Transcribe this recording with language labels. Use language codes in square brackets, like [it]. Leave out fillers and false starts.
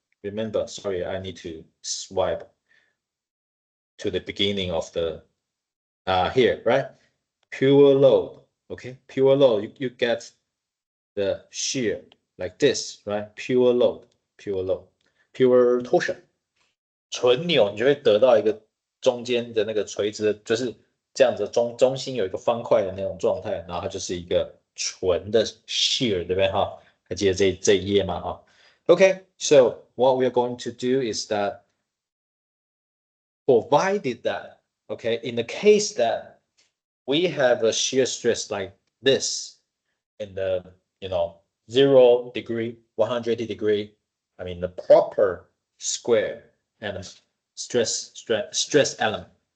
[en] Remember, sorry, I need to swipe to the beginning of the here, right? Pure load, okay, pure load, you get the shear like this, right? Pure load, pure torsion. [zh] 纯扭，你就会得到一个中间的那个垂直的，就是这样子中心有一个方块的那种状态，然后它就是一个纯的 shear， 对不对哈？还记得这一页吗？ [en] 哈 ，OK， so what we are going to do is that provided that, okay, in the case that we have a shear stress like this in the 0 degree, 180 degree. I mean, the proper square and stress element.